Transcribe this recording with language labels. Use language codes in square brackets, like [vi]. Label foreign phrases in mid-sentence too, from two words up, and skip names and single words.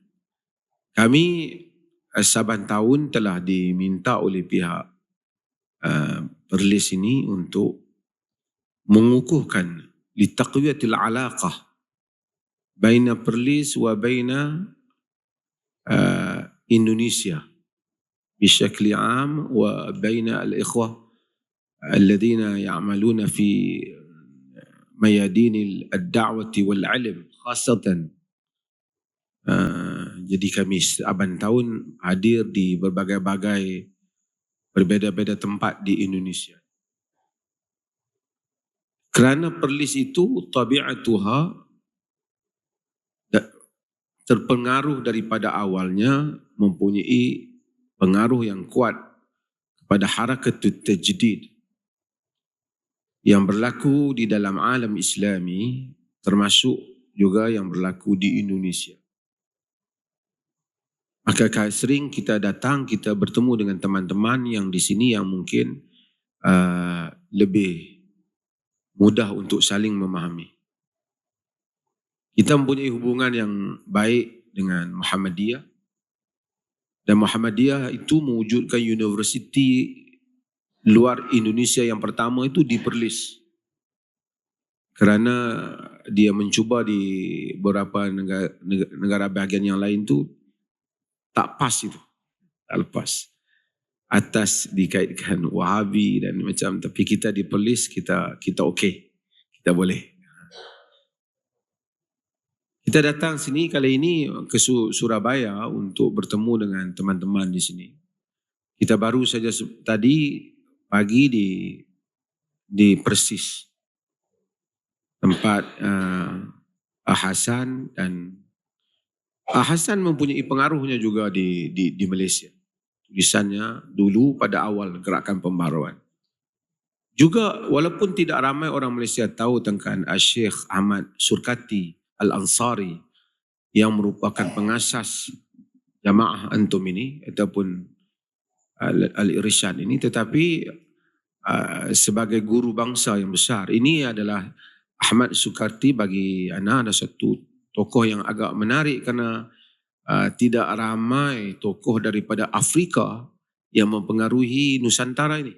[ms] Kami saban tahun telah diminta oleh pihak Perlis ini untuk mengukuhkan [ar] لتقوية العلاقة بين برلس وبين إندونيسيا بشكل عام وبين الإخوة الذين يعملون في ميادين الدعوة والعلم خاصة. [ms] Jadi kami saban tahun hadir di berbagai-bagai berbeza-beza tempat di Indonesia. Kerana Perlis itu tabi'atuha terpengaruh daripada awalnya, mempunyai pengaruh yang kuat kepada [ar] حركة التجديد, [ms] yang berlaku di dalam [ar] عالم إسلامي, [ms] termasuk juga yang berlaku di Indonesia. Maka sering kita datang, kita bertemu dengan teman-teman yang di sini yang mungkin lebih mudah untuk saling memahami. Kita mempunyai hubungan yang baik dengan Muhammadiyah, dan Muhammadiyah itu mewujudkan universiti luar Indonesia yang pertama itu di Perlis. Kerana dia mencuba di beberapa negara bahagian yang lain tu tak pas itu, tak lepas. Atas dikaitkan Wahabi dan macam, tapi kita di Perlis kita okey, kita boleh. Kita datang sini kali ini ke Surabaya untuk bertemu dengan teman-teman di sini. Kita baru saja tadi pagi di Persis, tempat Hasan, dan Hasan mempunyai pengaruhnya juga di Malaysia. Tulisannya dulu pada awal gerakan pembaharuan. Juga walaupun tidak ramai orang Malaysia tahu tentang Syekh Ahmad Surkati Al-Ansari yang merupakan pengasas jamaah antum ini ataupun Al-Irsyad ini, tetapi sebagai guru bangsa yang besar, ini adalah Ahmad Surkati bagi ana ada satu tokoh yang agak menarik kerana tidak ramai tokoh daripada Afrika yang mempengaruhi Nusantara ini.